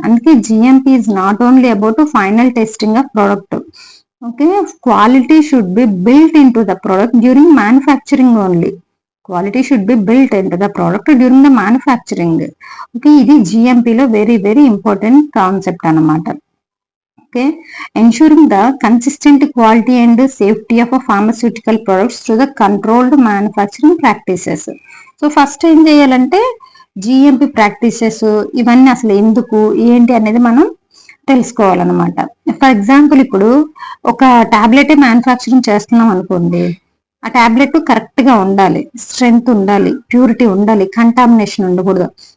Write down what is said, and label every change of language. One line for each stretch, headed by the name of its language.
English: అందుకే GMP is not only about final testing of product. Okay quality should be built in to the product during manufacturing only. Quality should be built in to the product during the manufacturing.
Telugu: Okay ఇది జిఎంపిలో
English: very very important concept
Telugu: అనమాట.
English: Okay ensuring the consistent quality and safety of a pharmaceutical products through the controlled manufacturing practices.
Telugu: So first ఏం చేయాలంటే GMP practices ఇవన్నీ అసలు ఎందుకు ఏంటి అనేది మనం తెలుసుకోవాలన్నమాట.
English: for example
Telugu: ఇప్పుడు ఒక టాబ్లెట్ మ్యానుఫ్యాక్చరింగ్ చేస్తున్నాం అనుకోండి, ఆ టాబ్లెట్ కరెక్ట్ గా ఉండాలి, స్ట్రెంగ్త్ ఉండాలి, ప్యూరిటీ ఉండాలి, కంటామినేషన్ ఉండకూడదు.